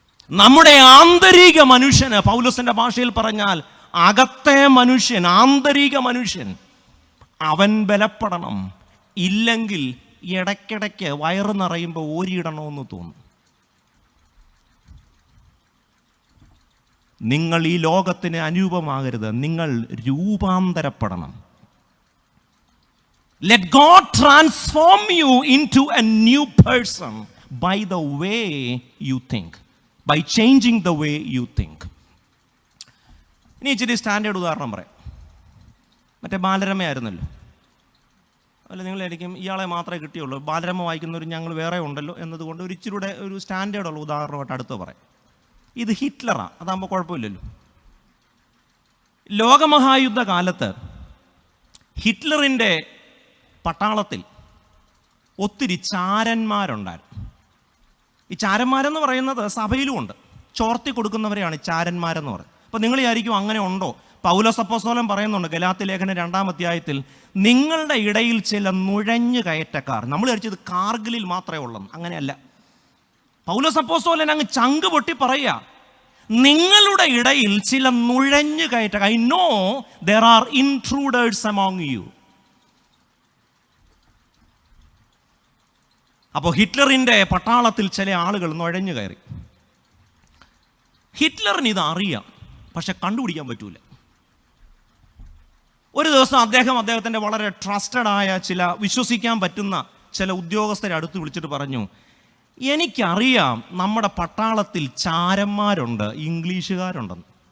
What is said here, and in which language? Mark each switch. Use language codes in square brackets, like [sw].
[ml] നമ്മുടെ ആന്തരിക മനുഷ്യന്, പൗലോസിന്റെ ഭാഷയിൽ പറഞ്ഞാൽ അകത്തെ മനുഷ്യൻ, ആന്തരിക മനുഷ്യൻ, അവൻ ബലപ്പെടണം. ഇല്ലെങ്കിൽ ഇടയ്ക്കിടയ്ക്ക് വയറ് നിറയുമ്പോൾ ഓരിയിടണമെന്ന് തോന്നും. നിങ്ങൾ ഈ ലോകത്തിന് അനുരൂപമാകരുത്, നിങ്ങൾ രൂപാന്തരപ്പെടണം. [en] Let God transform you into a new person by the way you think, by changing the way you think. [ml] ഇനി ഇച്ചിരി സ്റ്റാൻഡേർഡ് ഉദാഹരണം പറയാം. മറ്റേ ബാലരമയായിരുന്നല്ലോ. അല്ല, നിങ്ങളായിരിക്കും ഇയാളെ മാത്രമേ കിട്ടിയുള്ളൂ, ബാലരമ വായിക്കുന്നവർ ഞങ്ങൾ വേറെ ഉണ്ടല്ലോ എന്നതുകൊണ്ട് ഒരു ഇച്ചിരിയുടെ ഒരു സ്റ്റാൻഡേർഡുള്ള ഉദാഹരണമായിട്ട് അടുത്ത് പറയാം. ഇത് ഹിറ്റ്ലറാണ്, അതാകുമ്പോൾ കുഴപ്പമില്ലല്ലോ. ലോകമഹായുദ്ധ കാലത്ത് ഹിറ്റ്ലറിൻ്റെ പട്ടാളത്തിൽ ഒത്തിരി ചാരന്മാരുണ്ടായിരുന്നു. ഈ ചാരന്മാരെന്ന് പറയുന്നത് സഭയിലും ഉണ്ട്, ചോർത്തി കൊടുക്കുന്നവരെയാണ് ചാരന്മാരെന്ന് പറയുന്നത്. അപ്പോൾ നിങ്ങൾ വിചാരിക്കും അങ്ങനെ ഉണ്ടോ? പൗലോസ് അപ്പോസ്തലൻ പറയുന്നുണ്ട് ഗലാത്യ ലേഖനം 2-ാം അധ്യായത്തിൽ, നിങ്ങളുടെ ഇടയിൽ ചില നുഴഞ്ഞു കയറ്റക്കാർ. നമ്മൾ വിചാരിച്ചത് കാർഗിലിൽ മാത്രമേ ഉള്ളൂ, അങ്ങനെയല്ല. പൗലോസ് അപ്പോസ്തലൻ അങ്ങ് ചങ്ക് പൊട്ടി പറയുക, നിങ്ങളുടെ ഇടയിൽ ചില നുഴഞ്ഞു കയറ്റക്കാർ. [en] I know there are intruders among you. [ml] അപ്പോൾ ഹിറ്റ്ലറിൻ്റെ പട്ടാളത്തിൽ ചില ആളുകൾ നുഴഞ്ഞു കയറി. ഹിറ്റ്ലറിന് ഇത് അറിയാം, പക്ഷെ കണ്ടുപിടിക്കാൻ പറ്റൂല. ഒരു ദിവസം അദ്ദേഹത്തിൻ്റെ വളരെ ട്രസ്റ്റഡായ ചില, വിശ്വസിക്കാൻ പറ്റുന്ന ചില ഉദ്യോഗസ്ഥരെ അടുത്ത് വിളിച്ചിട്ട് പറഞ്ഞു, എനിക്കറിയാം നമ്മുടെ പട്ടാളത്തിൽ ചാരന്മാരുണ്ട്, ഇംഗ്ലീഷുകാരുണ്ടെന്ന്.